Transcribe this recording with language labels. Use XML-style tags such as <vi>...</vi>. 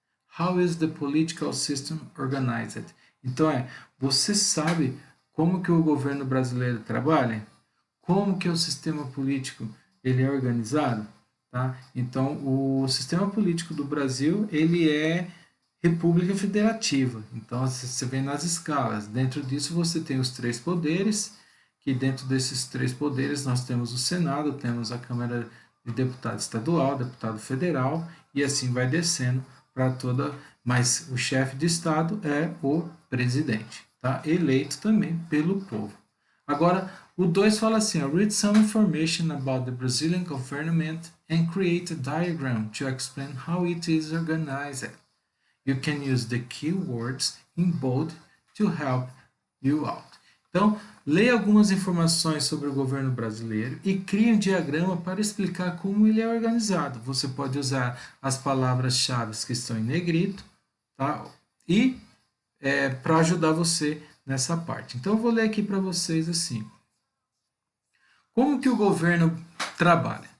<en>How is the political system organized?</en> <pt>Então você sabe como que o governo brasileiro trabalha? Como que o sistema político ele é organizado? Tá? Então, o sistema político do Brasil ele é república federativa. Então, você vê nas escalas. Dentro disso, você tem os três poderes, que dentro desses três poderes nós temos o Senado, temos a Câmara de Deputado Estadual, Deputado Federal, e assim vai descendo para toda. Mas o chefe de Estado é o presidente, tá? Eleito também pelo povo. Agora, o 2 fala assim:</pt> <en>read some information about the Brazilian government and create a diagram to explain how it is organized. You can use the keywords in bold to help you out.</en> <pt>Então, leia algumas informações sobre o governo brasileiro e crie um diagrama para explicar como ele é organizado. Você pode usar as palavras-chave que estão em negrito, tá? E para ajudar você nessa parte. Então, eu vou ler aqui para vocês assim. Como que o governo trabalha?</pt>